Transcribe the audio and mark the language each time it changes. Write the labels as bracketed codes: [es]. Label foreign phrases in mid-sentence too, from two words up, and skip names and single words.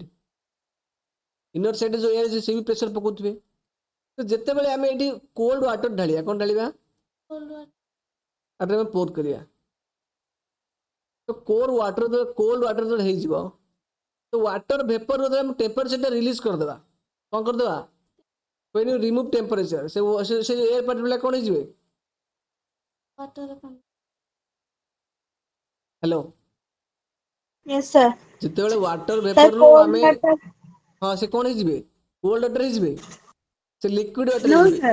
[en] inner side [or] ଯୋଉ ଏୟାର ଅଛି ସେ ବି ପ୍ରେସର ପକଉଥିବେ। ତ ଯେତେବେଳେ ଆମେ ଏଠି [en] cold water [or] ଢାଳିବା, କଣ ଢାଳିବା? ତାପରେ ଆମେ ପୋର୍ କରିବା। ତ [en] cold water [or] ହେଇଯିବ, ତ [en] water vapour [or] ଆମେ ଟେମ୍ପରେଚରଟା ରିଲିଜ କରିଦେବା, କଣ କରିଦେବା? [en] when you remove temperature [or] ସେ [en] air particle [or] କଣ ହେଇଯିବେ? ହ୍ୟାଲୋ, [en] Yes, sir. [or] ଯେତେବେଳେ ୱାଟର [en] Sir, [or] ଭେପରରୁ [en] cold [or] ଆମେ [en] water. [or] ହଁ ସେ କଣ ହେଇଯିବେ? [en] cold water [or] ହେଇଯିବେ, ସେ [en] liquid water No, [or] ହେଇଯିବେ।